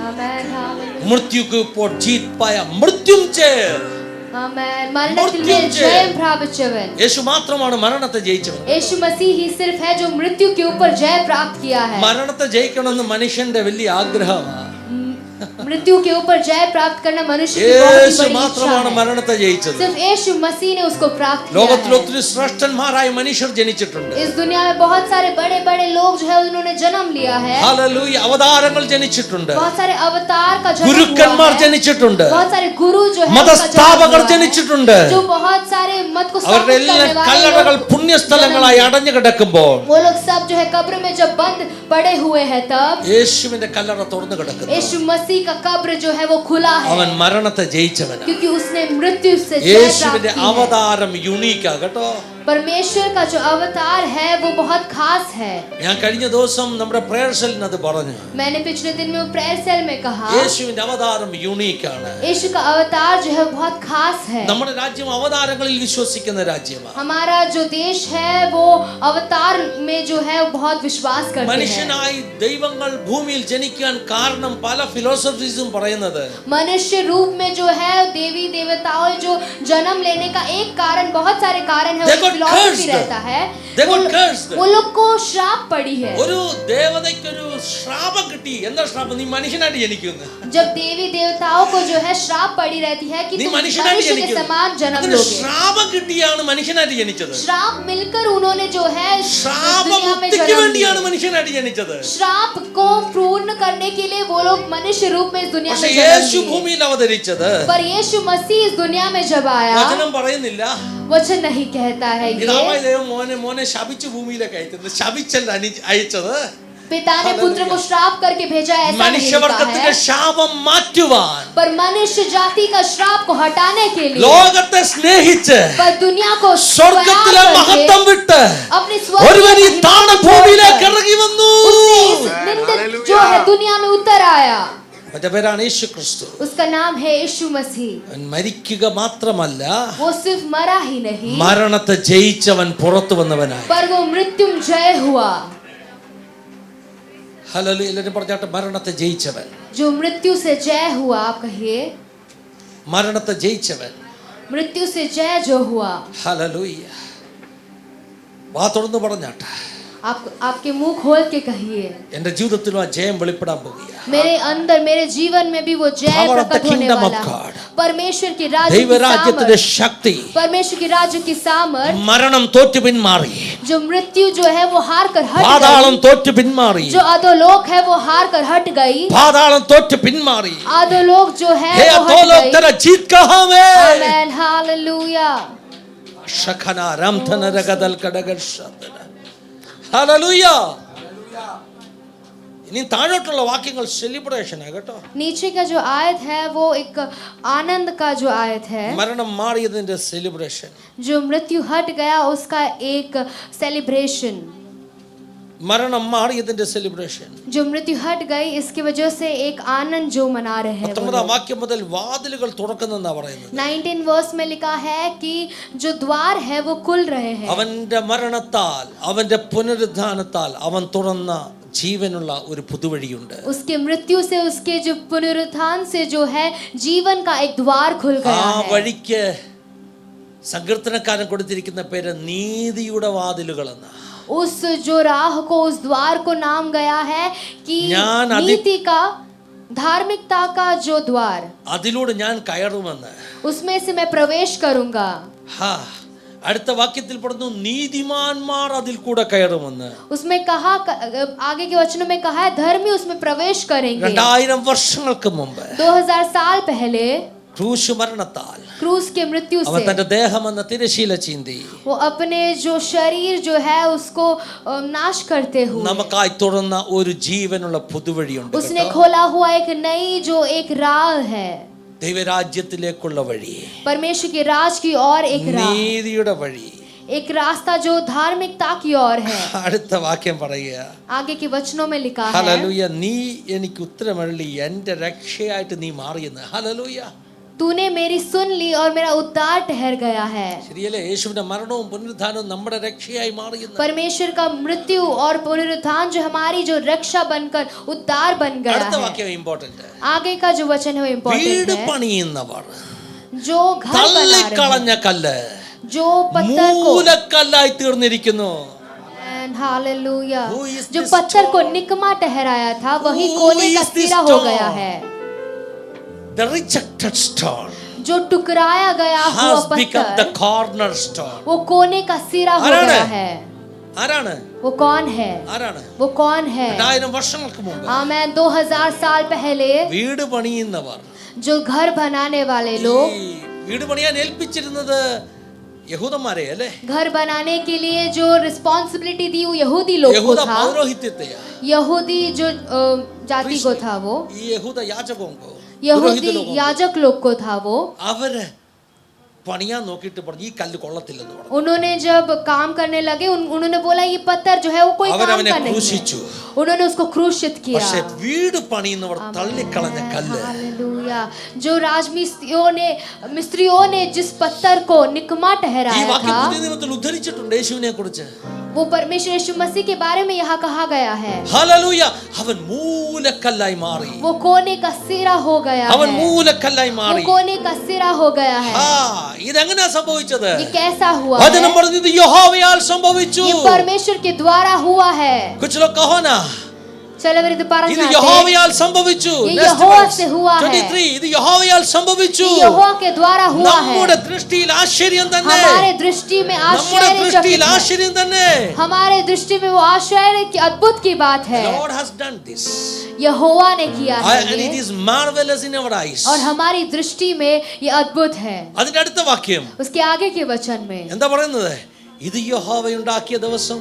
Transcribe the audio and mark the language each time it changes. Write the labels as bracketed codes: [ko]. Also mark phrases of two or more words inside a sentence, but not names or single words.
[hi] आमेन हालेलुया। मृत्यु के ऊपर जीत पाया मृत्युंजय [ml] ആമേൻ. മരണത്തിൽ മേൽ ജയം പ്രാപിച്ചവൻ യേശു മാത്രമാണ് മരണത്തെ ജയിച്ചവൻ. [hi] यीशु मसीह ही सिर्फ है जो मृत्यु के ऊपर जय प्राप्त किया है. [ml] മരണത്തെ ജയിക്കണമെന്ന് മനുഷ്യന്റെ വലിയ ആഗ്രഹമാണ്. [hi] मृत्यु के ऊपर जय प्राप्त करना मनुष्य की बहुत ही [ml] യേശു [hi] बड़ी इच्छा [ml] മാത്രമാണ് [hi] है. [ml] മരണത്തെ ജയിച്ചത്. [hi] सिर्फ यीशु मसीह ने उसको प्राप्त किया [ml] ലോകത്തിൽ [hi] है. [ml] ഒത്തിരി ശ്രേഷ്ഠന്മാരായ മനുഷ്യർ ജനിച്ചിട്ടുണ്ട്. [hi] इस दुनिया में बहुत सारे बड़े बड़े लोग जो है उन्होंने जन्म लिया है. [ml] ഹല്ലേലൂയ. അവതാരങ്ങൾ ജനിച്ചിട്ടുണ്ട്. [hi] बहुत सारे अवतार का जन्म [ml] ഗുരുക്കന്മാർ [hi] हुआ है. [ml] ജനിച്ചിട്ടുണ്ട്. [hi] बहुत सारे गुरु जो है [ml] മതസ്ഥാപകർ ജനിച്ചിട്ടുണ്ട്. [hi] जो बहुत सारे मत को [ml] അവരുടെ [hi] स्थापित [ml] എല്ലാ [hi] करने वाले [ml] കല്ലറകൾ [hi] लोग [ml] പുണ്യസ്ഥലങ്ങളായി അടഞ്ഞു കിടക്കുമ്പോൾ [hi] वो लोग सब जो है कब्र में जब बंद पड़े हुए हैं तब [ml] യേശുവിന്റെ കല്ലറ തുറന്നു കിടക്കുന്നു. [hi] यीशु मसीह का कब्र जो है वो खुला है. [ml] അവൻ മരണത്തെ ജയിച്ചവനാണ്. [hi] क्योंकि उसने मृत्यु से जय [ml] യേശുവിന്റെ [hi] प्राप्त की है. [ml] അവതാരം യുണീക്കാ കേട്ടോ. [hi] परमेश्वर का जो अवतार है वो बहुत खास है. [ml] ഞാൻ കഴിഞ്ഞ ദിവസം നമ്മുടെ [en] prayer cellinu [ml] അത് പറഞ്ഞു. [hi] मैंने पिछले दिन में [en] prayer cell [hi] में कहा [ml] യേശുവിന്റെ അവതാരം യുണീക്കാണ്. [hi] यीशु का अवतार जो है बहुत खास है. [ml] നമ്മുടെ രാജ്യം അവതാരങ്ങളിൽ വിശ്വസിക്കുന്ന രാജ്യമാണ്. [hi] हमारा जो देश है वो अवतार में जो है बहुत विश्वास करते हैं. [ml] മനുഷ്യനായി ദൈവങ്ങൾ ഭൂമിയിൽ ജനിക്കാൻ കാരണം പല ഫിലോസഫീസും പറയുന്നത് [hi] मनुष्य रूप में जो है देवी देवताओं जो जन्म लेने का एक कारण बहुत सारे कारण है. फिलॉसफी रहता है वो लोग को श्राप पड़ी है. [ml] ഒരു ദേവതയ്ക്കൊരു ശ്രാപം കിട്ടി. എന്താ ശ്രാപം? നീ മനുഷ്യനായിട്ട് ജനിക്കുന്നു. [hi] जब देवी देवताओं को जो है श्राप पड़ी रहती है कि [ml] നീ [hi] तुम [ml] മനുഷ്യനായിട്ട് [hi] मनुष्य के [ml] ജനിക്കുന്നു. [hi] समान जन्म [ml] അതിന് [hi] लोगे. [ml] ശ്രാപം കിട്ടിയാണ് മനുഷ്യനായിട്ട് ജനിച്ചത്. [hi] श्राप मिलकर उन्होंने जो है दुनिया में [ml] ശ്രാപമുക്തിക്ക് [hi] जन्म [ml] വേണ്ടിയാണ് [hi] लिया. [ml] മനുഷ്യനായിട്ട് ജനിച്ചത്. [hi] श्राप को पूर्ण करने के लिए वो लोग मनुष्य रूप में इस दुनिया [ml] പക്ഷേ [hi] में [ml] യേശു [hi] जन्म लिए. [ml] ഭൂമിയിൽ അവതരിച്ചത് [hi] पर यीशु मसीह इस दुनिया में जब आया [ml] വചനം പറയുന്നില്ല. [hi] वचन नहीं कहता है [ml] പിതാവായ [hi] ये [ml] ദൈവം മോനെ ശപിച്ചു ഭൂമിയിലേക്ക് അയച്ചത്. ശപിച്ചല്ല അയച്ചത്. [hi] पिता ने पुत्र को श्राप करके भेजा, ऐसा नहीं लिखा [ml] മനുഷ്യവർഗത്തിന്റെ [hi] है. [ml] ശാപം മാറ്റുവാൻ [hi] पर मनुष्य जाति का श्राप को हटाने के लिए [ml] ലോകത്തെ സ്നേഹിച്ച് [hi] पर दुनिया को [ml] സ്വർഗത്തിലെ [hi] प्यार [ml] മഹത്വം [hi] करके [ml] വിട്ട് [hi] अपनी [ml] ഒരുവൻ ഈ [hi] स्वर्गीय [ml] താണ [hi] महिमा को [ml] ഭൂമിയിലേക്ക് [hi] छोड़कर [ml] ഇറങ്ങി വന്നു. [hi] उसने इस निंदित जो है दुनिया में उतर आया. [ml] അവന്റെ പേരാണ് യേശു ക്രിസ്തു. [hi] उसका नाम है यीशु मसीह. [ml] അവൻ മരിക്കുക മാത്രമല്ല, [hi] वो सिर्फ मरा ही नहीं [ml] മരണത്തെ ജയിച്ചവൻ പുറത്തു വന്നവനായി. [hi] पर वो मृत्युंजय हुआ. [ml] ഹല്ലേലൂയ. എല്ലാവരും പറഞ്ഞാട്ട് മരണത്തെ ജയിച്ചവൻ. [hi] जो मृत्यु से जय हुआ. आप कहिए [ml] മരണത്തെ ജയിച്ചവൻ. [hi] मृत्यु से जय जो हुआ. [ml] ഹല്ലേലൂയ. വാ തുറന്നു പറഞ്ഞാട്ടെ. [hi] आप आपके मुंह खोल के कहिए [ml] എന്റെ ജീവിതത്തിലും ആ ജയം വെളിപ്പെടാൻ പോകുകയാണ്. [hi] मेरे अंदर मेरे जीवन में भी वो जय [en] Power of the [hi] प्रकट होने [en] kingdom of [hi] वाला [en] God. [hi] है. परमेश्वर की राज्य की [ml] ദൈവരാജ്യത്തിന്റെ [hi] सामर्थ, [ml] ശക്തി [hi] परमेश्वर की राज्य की सामर्थ, [ml] മരണം തോറ്റു പിന്മാറി. [hi] जो मृत्यु जो है वो हार कर हट [ml] പാതാളം [hi] गई. [ml] തോറ്റു പിന്മാറി. [hi] जो अधोलोक है वो हार कर हट गई. [ml] പാതാളം തോറ്റു പിന്മാറി. [hi] अधोलोक जो है हे वो अधोलोक हट तेरा गई. जीत कहां है? आमेन हालेलुया. ശഖന രാംധന രഗദൽ കടഗർ ശബ്ദന. [ml] ഹല്ലേലൂയ. ഇനി താഴോട്ടുള്ള വാക്യങ്ങൾ സെലിബ്രേഷൻ ആണ് കേട്ടോ. [hi] नीचे का जो आयत है वो एक आनंद का जो आयत है. [ml] മരണം മാറിയതിന്റെ സെലിബ്രേഷൻ. [hi] जो मृत्यु हट गया उसका एक सेलिब्रेशन. [ml] മരണം മാറിയതിന്റെ സെലിബ്രേഷൻ. [hi] जो मृत्यु हट गई इसकी वजह से एक आनंद जो मना रहे हैं. [ml] 19 വാക്യം മുതൽ വാതിലുകൾ തുറക്കുന്നെന്നാ പറയുന്നത്. [hi] 19 वर्स में लिखा है कि जो द्वार है वो खुल रहे हैं. [ml] അവന്റെ മരണത്താൽ അവന്റെ പുനരുദ്ധാനത്താൽ അവൻ തുറന്ന ജീവനുള്ള ഒരു പുതുവഴിയുണ്ട്. [hi] उसके मृत्यु से उसके जो पुनरुत्थान से जो है जीवन का एक द्वार खुल गया [ml] ആ [hi] है. [ml] വഴിക്ക് സങ്കീർത്തനക്കാരൻ കൊടുത്തിരിക്കുന്ന പേര് നീതിയുടെ വാതിലുകൾ എന്ന്. [hi] उस जो राह को उस द्वार को नाम गया है कि ज्ञान नीति का धार्मिकता का जो द्वार. [ml] അതിലൂടെ ഞാൻ കയറുമെന്ന്. [hi] उसमें से मैं प्रवेश करूंगा. [ml] അടുത്ത വാക്യത്തിൽ പറഞ്ഞു നീതിമാന്മാർ അതിൽ കൂടെ കയറുമെന്ന്. [hi] उसमें कहा आगे के वचनों में कहा है धर्मी उसमें प्रवेश करेंगे. [ml] 2000 വർഷങ്ങൾക്ക് മുമ്പ് [hi] 2000 साल पहले [ml] ക്രൂശ് മരണത്താൽ [hi] क्रूस के मृत्यु [ml] അവൻ [hi] से [ml] തന്റെ ദേഹം എന്ന തിരശീല ചീന്തി [hi] वो अपने जो शरीर जो है उसको नाश करते हुए [ml] നമുക്കായി തുറന്ന ഒരു ജീവനുള്ള പുതുവഴിയുണ്ട്. [hi] उसने खोला हुआ एक नई जो एक राह है. [ml] ദൈവരാജ്യത്തിലേക്കുള്ള വഴി, [hi] परमेश्वर के राज की ओर एक राह, [ml] നീതിയുടെ വഴി, [hi] एक रास्ता जो धार्मिकता की ओर है. [ml] അടുത്ത വാക്യം പറയുക. [hi] आगे के वचनों में लिखा है [ml] ഹല്ലേലൂയ. നീ എനിക്ക് ഉത്തരമരുളി എന്റെ രക്ഷയായിട്ട് നീ മാറിയെന്ന്. ഹല്ലേലൂയ. [hi] तूने मेरी सुन ली और मेरा उद्धार ठहर गया है। [ml] ശരിയല്ലേ? യേശുവിന്റെ മരണവും പുനരുത്ഥാനവും നമ്മുടെ രക്ഷയായി മാറിയെന്ന്. [hi] परमेश्वर का मृत्यु और पुनरुत्थान जो हमारी जो रक्षा बनकर उद्धार बन गया [ml] അടുത്ത [hi] है। [ml] വാക്യം ഇമ്പോർട്ടന്റ്. [hi] आगे का जो वचन है वो [ml] വീട് [hi] इम्पोर्टेंट है। [ml] പണിയുന്നവർ [hi] जो घर बना रहे [ml] തള്ളിക്കളഞ്ഞ [hi] हैं, [ml] കല്ല് [hi] जो पत्थर को [ml] മൂലക്കല്ലായി തീർന്നിരിക്കുന്നു. [hi] हालेलुया, [en] Who is [hi] जो [en] this [hi] पत्थर को [en] stone? [hi] निकमा ठहराया था वही [en] Who [hi] कोने का [en] is this [hi] सिरा हो [en] stone? [hi] गया है। [en] The rejected stone [hi] जो टुकराया गया हुआ [en] has become the [hi] पत्थर [en] cornerstone. [hi] वो कोने का सिरा हो [ml] आराने? [hi] गया है। [ml] ആരാണ്? [hi] वो कौन है? [ml] ആരാണ്? [hi] वो कौन है? [ml] 2000 വർഷങ്ങൾക്ക് മുമ്പ് [hi] आमेन। 2000 साल पहले [ml] വീട് പണിയുന്നവർ, [hi] जो घर बनाने वाले [ml] ഈ [hi] लोग [ml] വീട് പണിയാൻ ഏൽപ്പിച്ചിരുന്നത് യഹൂദന്മാരെ അല്ലേ? [hi] घर बनाने के लिए जो रिस्पॉन्सिबिलिटी दी वो यहूदी लोग को [ml] യഹൂദ [hi] था। [ml] പൗരോഹിത്യത്തെയാ. [hi] यहूदी जो जाति को था वो, [ml] ഈ യഹൂദ യാചകോങ്കോ [hi] यहूदी याजक लोग को था वो, [ml] അവര് പണിയാൻ നോക്കിയിട്ട് പറഞ്ഞു ഈ കല്ല് കൊള്ളത്തില്ലെന്ന് പറഞ്ഞു. [hi] उन्होंने जब काम करने लगे उन्होंने बोला ये पत्थर जो है वो कोई काम [ml] അവരവനെ [hi] का नहीं है। [ml] ക്രൂശിച്ചു. [hi] उन्होंने उसको क्रूशित किया। [ml] പക്ഷേ വീട് പണിയുന്നവർ തള്ളിക്കളഞ്ഞ കല്ല് [hi] हालेलुया, जो मिस्त्रियों ने जिस पत्थर को निकमा [ml] ഈ [hi] ठहराया [ml] വാക്യം [hi] था, [ml] പുതിയ നിയമത്തിൽ ഉദ്ധരിച്ചിട്ടുണ്ട് യേശുവിനെ കുറിച്ച്. [hi] वो परमेश्वर यीशु मसीह के बारे में यहाँ कहा गया है। [ml] ഹല്ലേലൂയ. അവൻ മൂലക്കല്ലായി മാറി. [hi] वो कोने का सिरा हो गया [ml] അവൻ [hi] है। [ml] മൂലക്കല്ലായി [hi] वो [ml] മാറി. [hi] कोने का सिरा हो गया है। [ml] ഇതെങ്ങനെയാ സംഭവിച്ചത്? [hi] ये कैसा हुआ [ml] വചനം [hi] है? [ml] പറഞ്ഞു ഇത് യഹോവയാൽ സംഭവിച്ചു. [hi] ये परमेश्वर के द्वारा हुआ है। कुछ लोग कहो ना चलो मेरे दोबारा [ml] ഇത് യഹോവയാൽ സംഭവിച്ചു. [hi] ये [en] Next [hi] यहोवा [en] verse. [hi] से हुआ है। [ml] 23 ഇത് യഹോവയാൽ സംഭവിച്ചു. [hi] यहोवा के द्वारा हुआ है। [ml] നമ്മുടെ ദൃഷ്ടിയിൽ ആശ്ചര്യം തന്നെ. [hi] हमारे दृष्टि में [ml] നമ്മുടെ ദൃഷ്ടിയിൽ [hi] आश्चर्यचकित है। [ml] ആശ്ചര്യം തന്നെ. [hi] हमारे दृष्टि में वो आश्चर्य की अद्भुत की बात [en] The [hi] है। [en] Lord has done this. [hi] यहोवा ने किया है [en] And it [hi] ये, [en] is marvelous in our eyes. [hi] और हमारी दृष्टि में ये अद्भुत है। [ml] അതിന്റെ അടുത്ത വാക്യം [hi] उसके आगे के वचन में [ml] എന്താ പറയുന്നത്? ഇത് യഹോവ ഉണ്ടാക്കിയ ദിവസം.